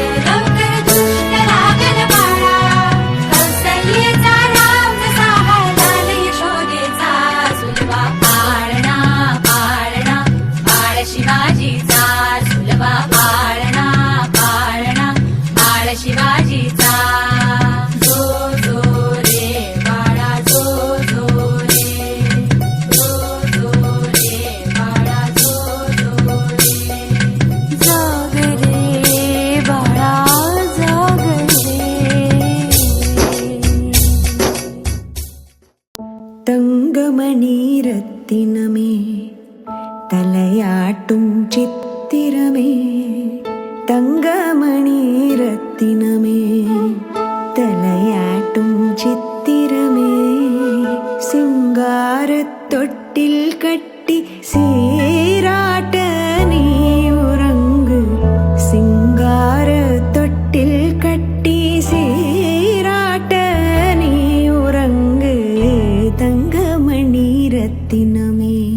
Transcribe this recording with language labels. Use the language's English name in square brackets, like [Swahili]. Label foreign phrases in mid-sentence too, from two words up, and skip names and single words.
[Marathi] लवकर दृष्ट लागल बाळा कौसल्येचा राम जसा लाल यशोदेचा सुलभा पाळणा पाळणा बाळ शिवाजीचा सुलभा पाळणा पाळणा बाळ शिवाजीचा जो जो रे बाळा जो जो रे बाळा जो जो रे जाग रे बाळा जाग रे தங்கமணி [Tamil] ரத்தினமே தலையாட்டும் சித்திரமே தங்கமணி ரத்தினமே தலையாட்டும் சித்திரமே சிங்காரத் தொட்டில் கட்டி சீராட்ட நீ உறங்கு சிங்காரத் தொட்டில் கட்டி சீராட்ட நீ உறங்கு தங்கமணி ரத்தினமே